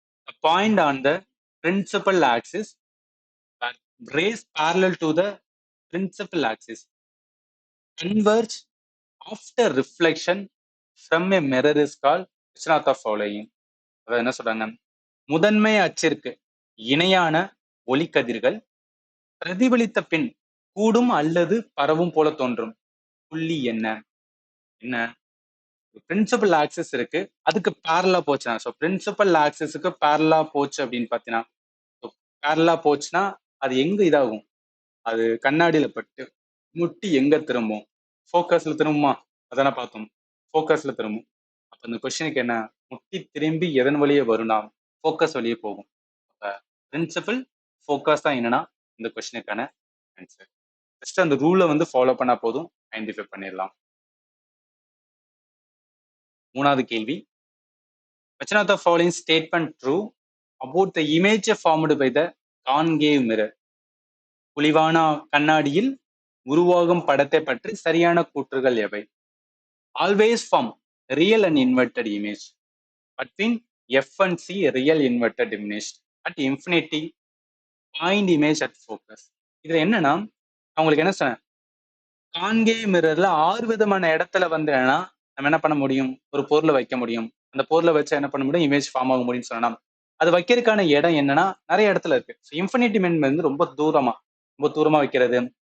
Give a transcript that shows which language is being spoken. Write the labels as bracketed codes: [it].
[en] A point on the principal axis that rays parallel to the principal axis converge after reflection from a mirror is called which one of the following? [ta] அதாவது என்ன சொல்றாங்க? முதன்மை அச்சிற்கு இணையான ஒளிக்கதிர்கள் பிரதிபலித்த பின் கூடும் அல்லது பரவும் போல தோன்றும் புள்ளி என்ன? என்ன? பிரின்சிபல் ஆக்சிஸ் இருக்கு, அதுக்கு பேரலா போச்சுன்னா, ஸோ பிரின்சிபல் ஆக்சிஸுக்கு பேரலா போச்சு அப்படின்னு பார்த்தீங்கன்னா, பேரலா போச்சுன்னா அது எங்க இதாகும்? அது கண்ணாடியில பட்டு முட்டி எங்க திரும்பும்? ஃபோக்கஸ்ல திரும்புமா? அதானே பார்த்தோம். ஃபோக்கஸ்ல திரும்பும். அப்ப இந்த கொஸ்டினுக்கு என்ன? முட்டி திரும்பி எதன் வழியே வரும்னா ஃபோக்கஸ் வழியே போகும். அப்ப பிரின்சிபல் ஃபோக்கஸ் தான் என்னன்னா இந்த கொஸ்டினுக்கான ஆன்சர். ஜஸ்ட் அந்த ரூலை வந்து ஃபாலோ பண்ணா போதும், ஐடென்டிஃபை பண்ணிடலாம். மூணாவது கேள்வி, [en] which of the following statement true about the image formed by the concave mirror? [ta] குழிவான கண்ணாடியில் உருவாகும் படத்தை பற்றி சரியான கூற்றுகள் எவை? [en] Always form real and inverted image between F and C real inverted image at infinity point image at focus. [ta] இதுல என்னன்னா அவங்களுக்கு என்ன சொன்னேன், கான்கேவ் மிரர்ல 6 விதமான இடத்துல வந்து என்னன்னா நம்ம என்ன பண்ண முடியும்? ஒரு பொருளை வைக்க முடியும். அந்த பொருளை வச்சு என்ன பண்ண முடியும்? இமேஜ் ஃபார்ம் ஆக முடியும்னு சொன்னா அது வைக்கிறதுக்கான இடம் என்னன்னா நிறைய இடத்துல இருக்கு. இன்ஃபினிட்டி மீன் வந்து ரொம்ப தூரமா வைக்கிறது.